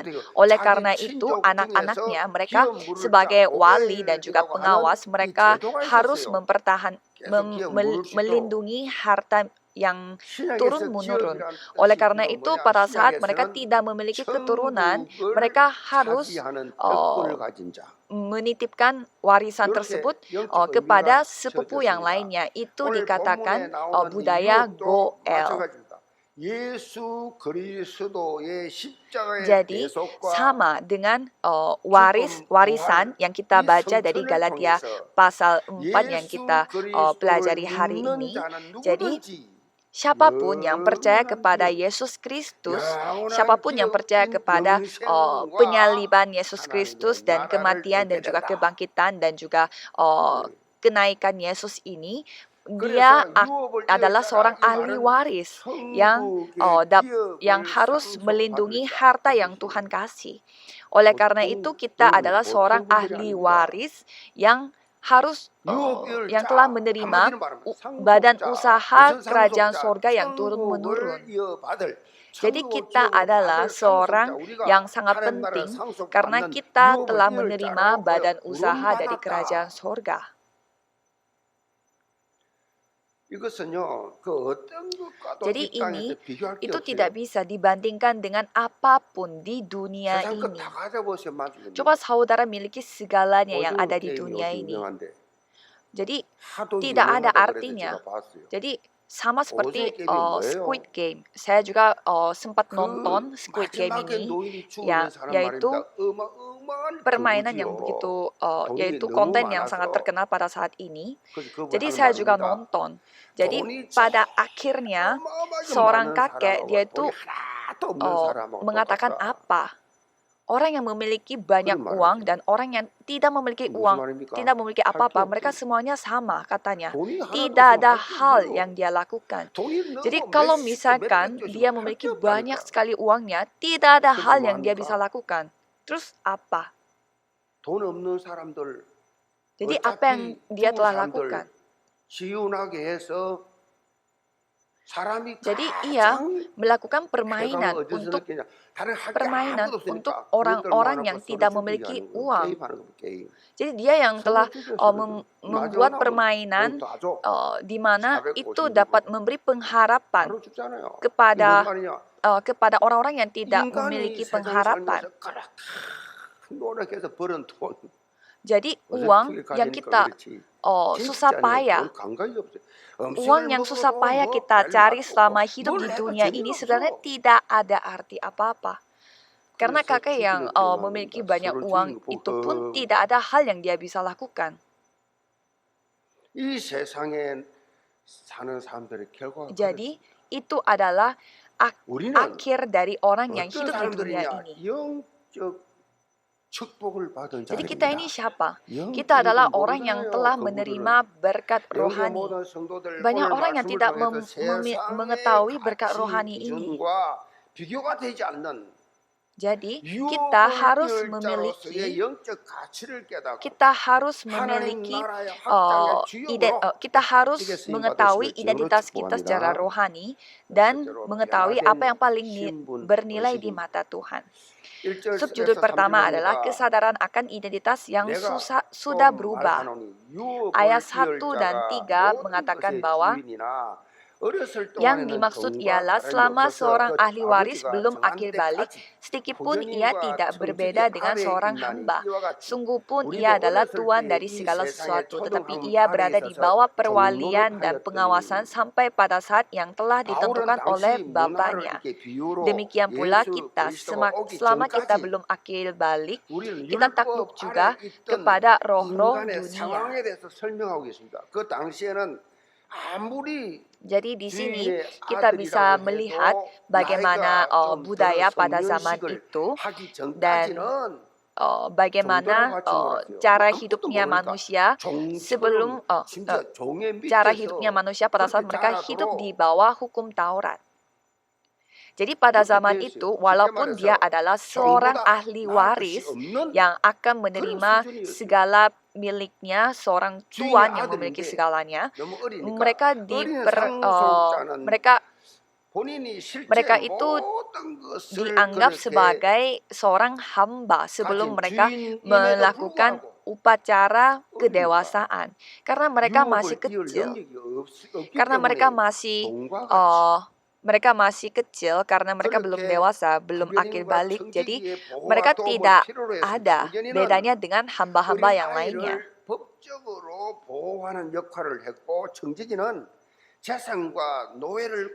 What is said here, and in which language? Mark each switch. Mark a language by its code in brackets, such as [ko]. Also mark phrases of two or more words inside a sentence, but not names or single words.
[id] Oleh karena itu anak-anaknya mereka sebagai wali dan juga pengawas mereka harus melindungi harta yang turun-menurun. Oleh karena itu, pada saat mereka tidak memiliki keturunan, mereka harus menitipkan warisan tersebut kepada sepupu yang lainnya. Itu dikatakan budaya Goel. [ko] 예수 그리스도의 십자가의 [id] Jadi [ko] 대속과 [id] sama dengan [ko] 죽음, [id] warisan [ko] 부활, [id] yang kita [ko] 이 [id] baca dari [ko] 성천을 [id] Galatia [ko] 통해서 [id] pasal 4 yang [ko] 예수 [id] kita pelajari [ko] 그리스도를 [id] hari [ko] 믿는 [id] ini. [ko] 자는 [id] Jadi [ko] 누구든지 [id] siapapun yang percaya [ko] 영원한 [id] kepada [ko] 기업, [id] Yesus Kristus, [ko] 영원한 [id] siapapun yang percaya [ko] 기업인 [id] kepada [ko] 영생과 [id] penyaliban Yesus Kristus [ko] 하나님의 [id] dan [ko] 나라를 [id] kematian dan [ko] 얻게 [id] juga [ko] 된다. [id] kebangkitan dan juga kenaikan Yesus ini, dia [ko] 그래서 유업을 [id] adalah [ko] 이어가라 [id] seorang [ko] 이 [id] ahli [ko] 말은 [id] waris yang [ko] 천국의 [id] yang [ko] 기업을 [id] harus melindungi [ko] 상속받을 자 [id] harta [ko] 그 [id] yang [ko] 뜻이에요. [id] Tuhan kasih. Oleh karena itu kita adalah seorang [ko] 보통 분들이 [id] ahli [ko] 아닙니다. [id] waris yang harus yang telah [ko] 유업일자 [id] menerima [ko] 한마디로 말하면 [id] badan [ko] 상속자 [id] usaha [ko] 무슨 [id] kerajaan [ko] 상속자 [id] sorga yang turun-menurun. [ko] 천국을 이어받을 [id] Jadi [ko] 천국의 [id] kita [ko] 기업을 [id] adalah [ko] 받을 [id] seorang [ko] 상속자 우리가 [id] yang sangat [ko] 하나님 나라를 [id] penting karena [ko] 상속받는 [id] kita [ko] 유업을 [id] telah [ko] 이을 [id] menerima [ko] 자로 [id] badan usaha dari [ko] 부름받았다. [id] kerajaan sorga. [ko] 이것은요 그 어떤 것과도 [id] Jadi [ko] 이 땅에서 [id] ini [ko] 비교할 게 [id] itu [ko] 없어요. [id] tidak bisa dibandingkan dengan apapun di dunia [ko] 세상 [id] ini. [ko] 거다 가져보시면 만족입니다. [id] Coba saudara miliki segalanya yang [ko] 오징어 [id] ada di [ko] 게임이 [id] dunia [ko] 요즘 [id] ini. [ko] 유명한데 [id] Jadi [ko] 하도 [id] tidak ada [ko] 유명하다 그래서 [id] artinya. [ko] 제가 봤어요. [id] Jadi sama seperti [ko] 오징어 게임이 뭐예요? [id] Squid Game. Saya juga sempat [ko] 그 [id] nonton Squid Game [ko] 마지막에 [id] ini, [ko] 노인이 죽는 [id] ya, [ko] 사람 [id] yaitu [ko] 말입니다. 어마어마한 [id] permainan yang [ko] 그거지요. [id] begitu, [ko] 돈이 [id] yaitu [ko] 너무 [id] konten yang sangat [ko] 많아서 [id] terkenal pada saat ini. [ko] 그래서 그분이 [id] Jadi [ko] 하는 [id] saya juga [ko] 말입니다. [id] nonton. Jadi [ko] 돈이 [id] pada akhirnya [ko] 어마어마하게 [id] seorang [ko] 많은 [id] kakek dia [ko] 사람하고 [id] itu [ko] 돈이 하나도 없는 사람하고 [id] mengatakan [ko] 똑같다. [id] apa? Orang yang memiliki banyak [ko] 그런 [id] uang [ko] 말이지. [id] dan orang yang tidak memiliki [ko] 무슨 [id] uang, [ko] 말입니까? [id] tidak memiliki [ko] 할 게 [id] apa-apa, [ko] 없지. [id] mereka semuanya sama katanya. [ko] 돈이 하나도 [id] Tidak [ko] 없으면 [id] ada [ko] 할 게 [id] hal [ko] 없어요. [id] yang dia lakukan. [ko] 돈이 [id] Jadi [ko] 너무 [id] kalau [ko] 몇십 [id] misalkan [ko] 몇백 [id] dia [ko] 조씩 할 [id] memiliki [ko] 게 [id] banyak [ko] 없다니까. [id] sekali uangnya, tidak ada [ko] 그래서 [id] hal [ko] 뭐 [id] yang dia bisa [ko] 합니까? [id] lakukan. Terus apa? [ko] 돈 없는 사람들 [id] Jadi apa yang [ko] 어차피 [id] dia [ko] 죽은 [id] telah [ko] 사람들 [id] lakukan? [ko] 지운하게 해서 사람이 [id] Jadi ia [ko] 가장 [id] melakukan [ko] 해방을 [id] permainan [ko] 어디서 [id] untuk [ko] 느끼냐? 다른 할 게 [id] permainan [ko] 아무것도 [id] untuk [ko] 없으니까 그것들 [id] orang-orang [ko] 모아놓고 [id] yang [ko] 서로 [id] tidak [ko] 죽이게 [id] memiliki [ko] 하는 거 [id] uang. [ko] 게임하는 거 게임. [id] Jadi dia yang [ko] 서로 [id] telah [ko] 죽여 서로 죽여. [id] membuat [ko] 마지막에 [id] permainan [ko] 돈 다 줘. [id] di mana 450 itu ribu. dapat memberi pengharapan [ko] 바로 죽잖아요. 이게 무슨 [id] kepada [ko] 말이냐? [id] kepada orang-orang yang tidak [ko] 인간이 [id] memiliki [ko] 세상 [id] pengharapan. [ko] 살면서 그렇게 노력해서 벌은 돈 [id] Jadi [ko] 어설프게 [id] uang yang [ko] 가지니까 [id] kita [ko] 그렇지. [id] susah [ko] 진짜는 [id] payah, [ko] 볼 감각이 없어요. [id] uang yang susah payah kita cari selama hidup di dunia ini sebenarnya tidak ada arti apa-apa. Karena [ko] 그래서 [id] kakek yang [ko] 죽이는 게임하는 [id] memiliki [ko] 거다. [id] banyak [ko] 서로 [id] uang [ko] 죽이는 거 [id] itu pun [ko] 보고. [id] tidak ada hal yang dia bisa lakukan. [ko] 이 세상에 사는 사람들의 결과가 [id] Jadi itu adalah [ko] 우리는 [id] akhir dari orang yang [ko] 어떤 [id] hidup di dunia [ko] 사람들이냐? [id] ini. [ko] 영적 축복을 받은 [id] Jadi kita ini [ko] 자들입니다. [id] siapa? [ko] 영적인 [id] Kita adalah [ko] 건 [id] orang yang [ko] 모르잖아요. [id] telah [ko] 그분들은. [id] menerima berkat [ko] 영계 [id] rohani. [ko] 모든 성도들 [id] Banyak [ko] 오늘 [id] orang yang [ko] 말씀을 [id] tidak [ko] 통해서 세상의 [id] mengetahui berkat [ko] 가치 [id] rohani ini. [ko] 기준과 비교가 되지 않는 [id] Jadi kita harus [ko] 유업을 [id] memiliki [ko] 일자로서의 영적 가치를 깨닫고 [id] kita harus [ko] 하나님 [id] memiliki [ko] 나라의 확장의 주역으로 [id] kita harus [ko] 어떻게 쓰임 [id] mengetahui [ko] 받으시는지 [id] identitas kita [ko] 축복합니다. [id] secara rohani dan [ko] 첫째로 [id] mengetahui [ko] 변화된 [id] apa yang paling [ko] 신분 [id] bernilai di [ko] 의식입니다. [id] mata Tuhan. [ko] 1절에서 [id] Subjudul pertama [ko] 3절 [id] adalah [ko] 보니까 [id] kesadaran akan identitas yang [ko] 내가 [id] sudah [ko] 또 [id] berubah. [ko] 말하노니 유업을 [id] Ayat [ko] 이을 [id] 1 dan [ko] 자가 [id] 3 [ko] 모든 [id] mengatakan [ko] 것의 [id] bahwa [ko] 주인이나 어렸을 [id] yang [ko] 동안에는 [id] dimaksud [ko] 돈과 [id] ialah [ko] 다름이 [id] selama [ko] 없어서 [id] seorang [ko] 그 [id] ahli waris [ko] 아버지가 [id] belum [ko] 정한 [id] akil balik, [ko] 때까지 [id] sedikitpun ia [ko] 고전인과 [id] tidak [ko] 청직의 [id] berbeda dengan [ko] 아래에 [id] seorang [ko] 있나니 [id] hamba. [ko] 이와 같이 [id] Sungguh pun [ko] 우리도 [id] ia adalah [ko] 어렸을 [id] tuan [ko] 때에 [id] dari [ko] 이 [id] segala [ko] 세상의 [id] sesuatu, tetapi [ko] 초등학문 [id] ia [ko] 안에 [id] berada di [ko] 있어서 [id] bawah [ko] 좀 [id] perwalian dan [ko] 노릇하였더니 [id] pengawasan sampai pada saat yang telah [ko] 바울은 [id] ditentukan oleh [ko] 당시 문화를 [id] bapaknya. [ko] 이렇게 비유로 [id] Demikian pula [ko] 예수 [id] kita, [ko] 그리스도가 오기 [id] selama kita [ko] 전까지 [id] belum akil balik, [ko] 우리는 [id] kita takluk [ko] 율법 [id] juga [ko] 아래 있던 [id] kepada roh-roh [ko] 인간의 [id] dunia. [ko] 상황에 대해서 설명하고 계십니다. 그 당시에는 아무리 [id] Jadi di sini [ko] 주인의 [id] kita bisa [ko] 아들이라고 [id] melihat [ko] 해도 [id] bagaimana [ko] 나이가 좀 [id] budaya [ko] 들어서 [id] pada zaman [ko] 성년식을 [id] itu [ko] 하기 [id] dan [ko] 전까지는 [id] bagaimana [ko] 종들하고 같이 놀았어요. [id] cara [ko] 아무것도 [id] hidupnya [ko] 모르니까 [id] manusia sebelum [ko] 종처럼 진짜 종의 [id] cara [ko] 밑에서 [id] hidupnya manusia pada saat [ko] 그렇게 [id] mereka hidup di [ko] 자라도록 [id] bawah hukum Taurat. Jadi pada [ko] 그렇게 [id] zaman [ko] 되어 있어요. [id] itu, [ko] 쉽게 [id] walaupun dia [ko] 말해서 [id] adalah seorang [ko] 종보다 [id] ahli [ko] 나을 것이 [id] waris [ko] 없는 [id] yang akan [ko] 그런 [id] menerima [ko] 수준이었어요. [id] segala miliknya, seorang [ko] 주인의 [id] tuan yang memiliki [ko] 아들인데 [id] segalanya, [ko] 너무 어리니까 [id] mereka [ko] 어린 상속자는 본인이 실제 [id] mereka itu [ko] 모든 것을 [id] dianggap [ko] 그렇게 [id] sebagai seorang hamba sebelum [ko] 가진 [id] mereka [ko] 주인임에도 [id] melakukan [ko] 불구하고 [id] upacara [ko] 어리니까 [id] kedewasaan. Karena mereka masih [ko] 유업을 이을 [id] kecil. [ko] 능력이 없기 [id] Karena mereka [ko] 때문에 [id] masih [ko] 종과 같이 [id] mereka masih kecil karena mereka belum [ko] 그렇게 [id] dewasa, belum akil [ko] 구별인과 [id] balik. Jadi [ko] 청지기의 [id] mereka [ko] 보호와 도움을 [id] tidak [ko] 필요로 해서 [id] ada [ko] 구별인은 [id] bedanya dengan hamba-hamba [ko] 어린 [id] yang lainnya. [ko] 아이를 법적으로 보호하는 역할을 했고 청지기는 재산과 노예를